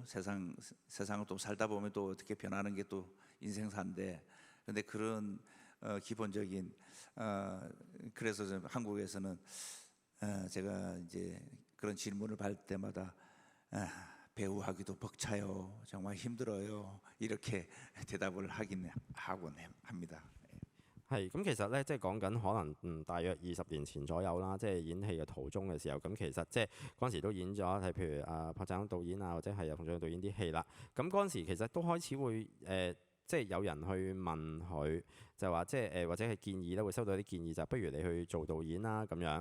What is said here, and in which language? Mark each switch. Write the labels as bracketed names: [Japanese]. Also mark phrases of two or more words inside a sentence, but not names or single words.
[Korean] 세상을 또 살다 보면 또 어떻게 변하는 게 또 인생사인데 근데 그런 기본적인 그래서 한국에서는 제가 이제 그런 질문을 받을 때마다 배우하기도 벅차요, 정말 힘들어요 이렇게 대답을 하긴 하곤 합니다. [Cantonese] 係咁，其實咧，即係講緊可能大約20年前左右啦，即係演戲嘅途中嘅時候，咁其實即係嗰陣時都演咗係譬如朴贊郁導演啊，或者係馮俊導演啲戲啦。咁嗰陣時其實都開始會即係有人去問佢，就話即係或者係建議咧，會收到啲建議就不如你去做導演啦咁樣。